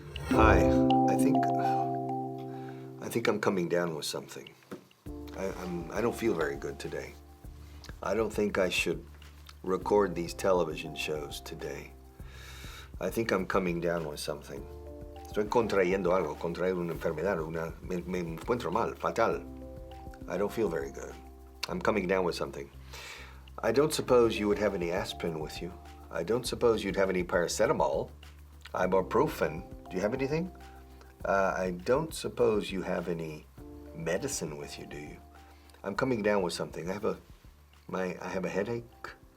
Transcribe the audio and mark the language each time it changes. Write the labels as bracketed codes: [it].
[en] Hi, I think I'm coming down with something. I don't feel very good today. I don't think I should record these television shows today. I think I'm coming down with something. [es] Estoy contrayendo algo, contraer una enfermedad, me encuentro mal, fatal. [en] I don't feel very good. I'm coming down with something. I don't suppose you would have any aspirin with you. I don't suppose you'd have any paracetamol, ibuprofen. Do you have anything? I don't suppose you have any medicine with you, do you? I'm coming down with something. I have a headache.